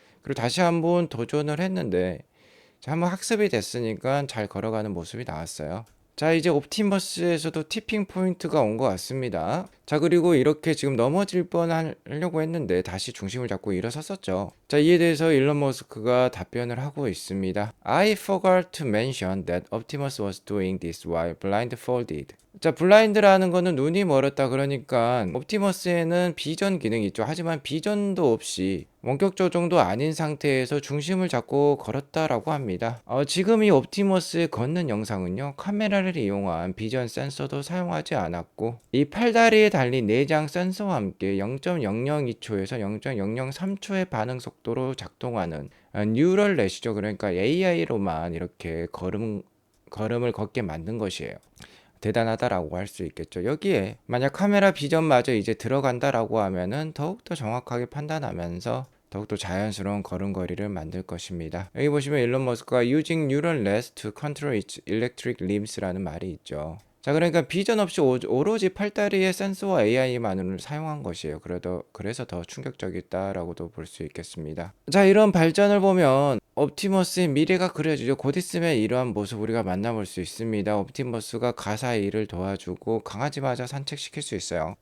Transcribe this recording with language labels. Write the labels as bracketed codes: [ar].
[ko] 그리고 다시 한번 도전을 했는데 한번 학습이 됐으니까 잘 걸어가는 모습이 나왔어요. 자, 이제 옵티머스에서도 티핑 포인트가 온 것 같습니다. 자, 그리고 이렇게 지금 넘어질 뻔하려고 했는데 다시 중심을 잡고 일어섰었죠. 자, 이에 대해서 일론 머스크가 답변을 하고 있습니다. [en] I forgot to mention that Optimus was doing this while blindfolded. [ko] 자, 블라인드라는 거는 눈이 멀었다, 그러니까 옵티머스에는 비전 기능이 있죠. 하지만 비전도 없이 원격 조종도 아닌 상태에서 중심을 잡고 걸었다라고 합니다. 지금 이 옵티머스의 걷는 영상은요, 카메라를 이용한 비전 센서도 사용하지 않았고, 이 팔다리에 달린 내장 센서와 함께 0.002초에서 0.003초의 반응 속도로 작동하는 뉴럴 넷이죠. 그러니까 AI로만 이렇게 걸음을 걷게 만든 것이에요. 대단하다라고 할 수 있겠죠. 여기에 만약 카메라 비전마저 이제 들어간다라고 하면은 더욱더 정확하게 판단하면서 더욱더 자연스러운 걸음걸이를 만들 것입니다. 여기 보시면 일론 머스크가 [en] using neural nets to control its electric limbs [ko] 라는 말이 있죠. 자, 그러니까 비전 없이 오로지 팔다리의 센서와 AI만을 사용한 것이에요. 그래서 더 충격적이다라고도 볼 수 있겠습니다. 자, 이런 발전을 보면 옵티머스의 미래가 그려지죠. 곧 있으면 이러한 모습 우리가 만나볼 수 있습니다. 옵티머스가 가사의 일을 도와주고 강아지마저 산책시킬 수 있어요.